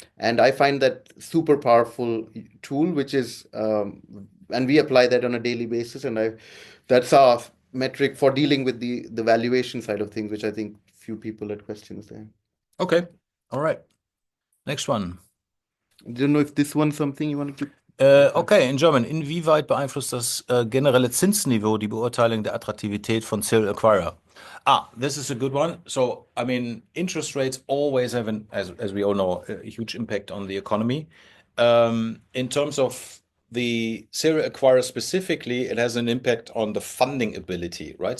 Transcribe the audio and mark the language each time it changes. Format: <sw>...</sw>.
<en>And I find that super powerful tool, which is, and we apply that on a daily basis. And that's our metric for dealing with the valuation side of things, which I think few people had questions there. Okay. All right. Next one. I don't know if this one's something you wanted to. Okay, in German.</en> <de>Inwieweit beeinflusst das generelle Zinsniveau die Beurteilung der Attraktivität von Serial Acquirer?</de> <en>This is a good one. So, I mean, interest rates always have as we all know, a huge impact on the economy. In terms of the serial acquirer specifically, it has an impact on the funding ability, right?</en>